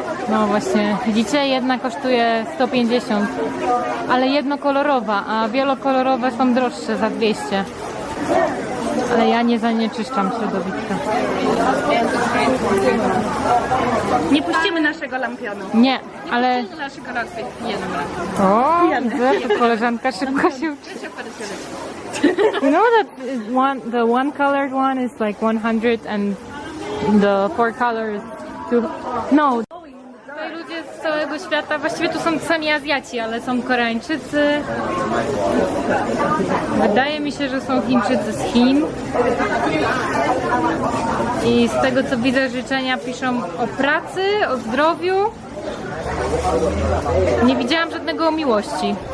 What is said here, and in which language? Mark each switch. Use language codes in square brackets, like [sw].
[pl] No właśnie, widzicie, jedna kosztuje 150, ale jednokolorowa, a wielokolorowe są droższe za 200. Ale ja nie zanieczyszczam środowiska. Nie puścimy naszego lampionu. Nie, ale... Naszego lampionu. O, widzę, tu koleżanka szybko się uczy. [en] You know that the one colored one is like 100 and the 4 colors 200. No. [pl] Tutaj ludzie z całego świata, właściwie tu są sami Azjaci, ale są Koreańczycy. Wydaje mi się, że są Chińczycy z Chin. I z tego co widzę, życzenia piszą o pracy, o zdrowiu. Nie widziałam żadnego o miłości.